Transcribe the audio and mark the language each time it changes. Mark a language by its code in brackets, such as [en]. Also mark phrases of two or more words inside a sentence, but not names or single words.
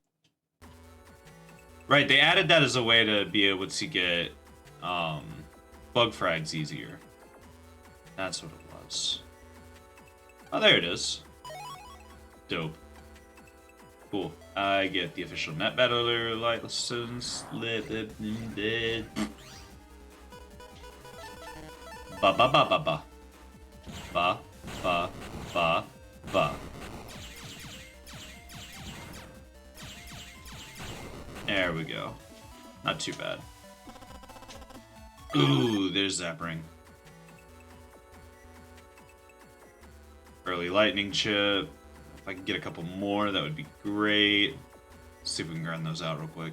[en] Right, they added that as a way to be able to get bug frags easier. That's what it was. Oh, there it is. Dope. Cool. I get the official Netbat-Wily license. Ba ba ba ba ba. Ba ba ba ba. There we go. Not too bad. Ooh, there's Zappering. Early lightning chip. If I can get a couple more, that would be great. Let's see if we can grind those out real quick.